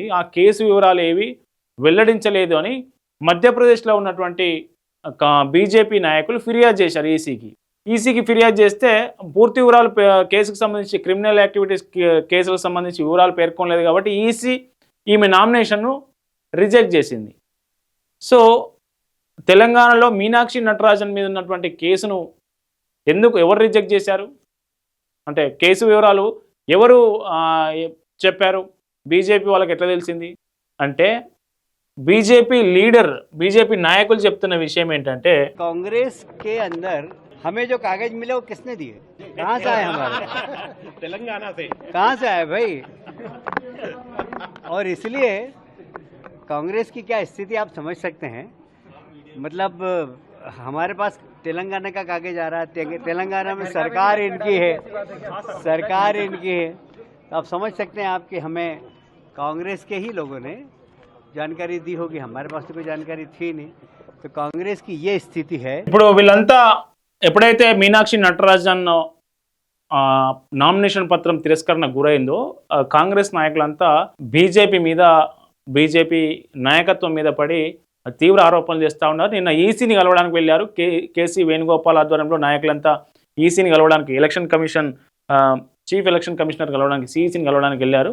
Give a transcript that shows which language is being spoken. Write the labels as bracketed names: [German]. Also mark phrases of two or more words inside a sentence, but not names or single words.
[Telugu] ఆ కేసు వివరాలు ఏవి వెల్లడించలేదు అని మధ్యప్రదేశ్లో ఉన్నటువంటి బీజేపీ నాయకులు ఫిర్యాదు చేశారు ఈసీకి ఫిర్యాదు చేస్తే పూర్తి వివరాలు కేసుకు సంబంధించి [English] criminal activities [Telugu] కేసులకు సంబంధించి వివరాలు పేర్కొనలేదు కాబట్టి ఈసీ ఈమె నామినేషన్ను రిజెక్ట్ చేసింది. సో తెలంగాణలో మీనాక్షి నటరాజన్ మీద ఉన్నటువంటి కేసును ఎవరు రిజెక్ట్ చేశారు అంటే కేసు వివరాలు ఎవరు చెప్పారు, బీజేపీ వాళ్ళకి ఎట్లా తెలిసింది అంటే బీజేపీ లీడర్ బీజేపీ నాయకుల్ చెప్తున్న విషయం ఏంటంటే [Hindi] कांग्रेस के अंदर हमें जो कागज मिले वो किसने दिए, कहाँ से आए हमारे तेलंगाना से, कहाँ से आए भाई। और इसलिए कांग्रेस की क्या स्थिति आप समझ सकते हैं। मतलब हमारे पास तेलंगाना का कागज आ रहा है, तेलंगाना में सरकार इनकी है, तो आप समझ सकते हैं आप कि हमें कांग्रेस के ही लोगों ने जानकारी दी होगी, हमारे पास तो कोई जानकारी थी नहीं। तो कांग्रेस की ये स्थिति है। [Telugu] ఇప్పుడు వీళ్ళంతా ఎప్పుడైతే మీనాక్షి నటరాజన్ నామినేషన్ పత్రం తిరస్కరణ గురైందో కాంగ్రెస్ నాయకులంతా బీజేపీ నాయకత్వం మీద పడి తీవ్ర ఆరోపణలు చేస్తూ ఉన్నారు. నిన్న ఈసీని కలవడానికి వెళ్ళారు. కేసీ వేణుగోపాల్ ఆధ్వర్యంలో నాయకులంతా ఈసీని కలవడానికి, [English] chief election commissioner [Telugu] కలవడానికి, సిఈసీని కలవడానికి వెళ్ళారు.